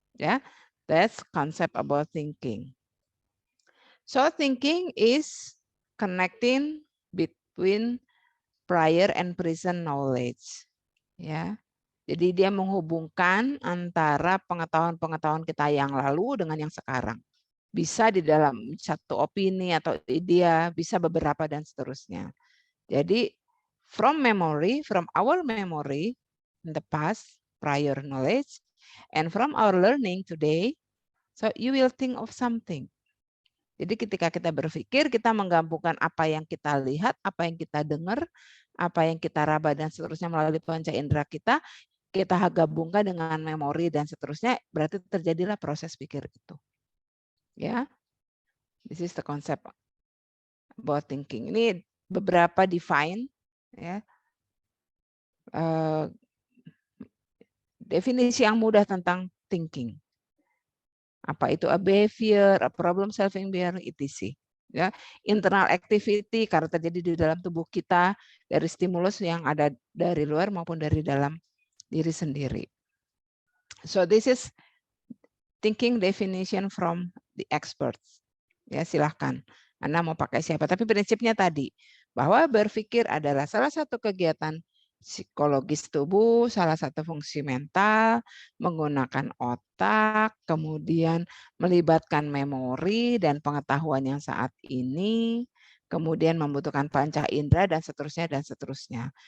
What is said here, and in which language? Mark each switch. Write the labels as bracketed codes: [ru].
[en] Ya, that's concept about thinking. So thinking is connecting between prior and present knowledge. Ya. [id] Jadi dia menghubungkan antara pengetahuan-pengetahuan kita yang lalu dengan yang sekarang. Bisa di dalam satu opini atau ide, bisa beberapa dan seterusnya. Jadi [en] from our memory in the past, prior knowledge, and from our learning today, so you will think of something. [id] Jadi ketika kita berpikir, kita menggabungkan apa yang kita lihat, apa yang kita dengar, apa yang kita raba dan seterusnya melalui panca indera kita gabungkan dengan memori dan seterusnya, berarti terjadilah proses pikir itu. [en] Ya, this is the concept about thinking. [id] Ini beberapa define, ya, definisi yang mudah tentang thinking. Apa itu [en] a behavior, a problem solving behavior, etc. [id] Ya, internal activity karena terjadi di dalam tubuh kita dari stimulus yang ada dari luar maupun dari dalam diri sendiri. [en] So this is thinking definition from the experts. [id] Ya, silahkan. Anda mau pakai siapa? Tapi prinsipnya tadi bahwa berpikir adalah salah satu kegiatan psikologis tubuh, salah satu fungsi mental, menggunakan otak, kemudian melibatkan memori dan pengetahuan yang saat ini, kemudian membutuhkan panca indera dan seterusnya dan seterusnya.